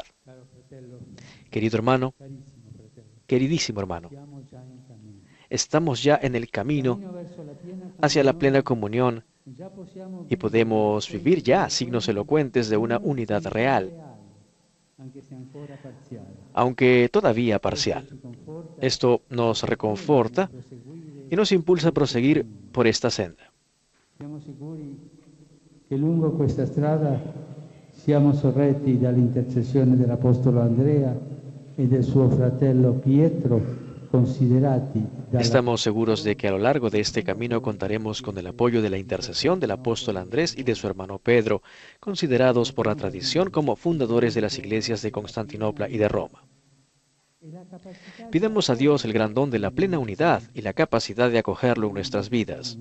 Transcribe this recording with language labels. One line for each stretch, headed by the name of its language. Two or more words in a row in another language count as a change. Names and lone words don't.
Spanish: Querido hermano, queridísimo hermano, estamos ya en el camino hacia la plena comunión y podemos vivir ya signos elocuentes de una unidad real, aunque todavía parcial. Esto nos reconforta y nos impulsa a proseguir por esta senda.
Italian: Siamo sicuri che lungo questa strada siamo sorretti dall'intercessione dell'Apostolo Andrea e del suo fratello Pietro, considerati dalla...
Spanish: Estamos seguros de que a lo largo de este camino contaremos con el apoyo de la intercesión del apóstol Andrés y de su hermano Pedro, considerados por la tradición como fundadores de las iglesias de Constantinopla y de Roma. Pidamos a Dios el gran don de la plena unidad y la capacidad de acogerlo en nuestras vidas.